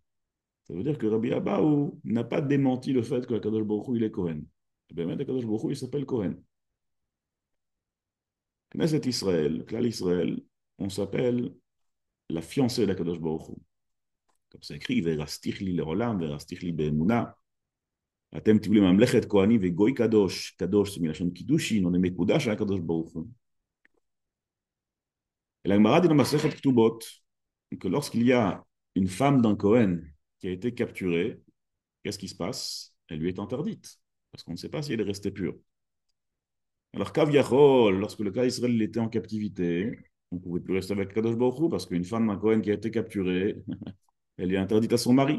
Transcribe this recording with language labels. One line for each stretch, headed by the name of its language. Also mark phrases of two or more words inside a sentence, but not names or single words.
French: Ça veut dire que Rabbi Abaou n'a pas démenti le fait que Kadosh Baruch Hu, il est Kohen. Eh bien, Kadosh Baruch Hu, il s'appelle Kohen. Knesset Israël, Klal Israël, on s'appelle la fiancée d'Akadosh Baruch Hu. Comme c'est écrit,
Hebrew: וארשתיך לי לעולם, וארשתיך לי באמונה. אתם תהיו לי ממלכת כהנים וגוי קדוש.
French: Kadosh, c'est
Hebrew: מלשון קידושין,
French: on est mekudash à Akadosh Baruch Hu. Et la Gemara dit dans Masechet Ktubot que lorsqu'il y a une femme d'un Kohen qui a été capturée, qu'est-ce qui se passe? Elle lui est interdite, parce qu'on ne sait pas si elle est restée pure. Alors,
Hebrew: כביכול,
French: lorsque le cas Israël était en captivité, on ne pouvait plus rester avec Kadosh Baruch Hu, parce qu'une femme d'un Kohen qui a été capturée, elle est interdite à son mari.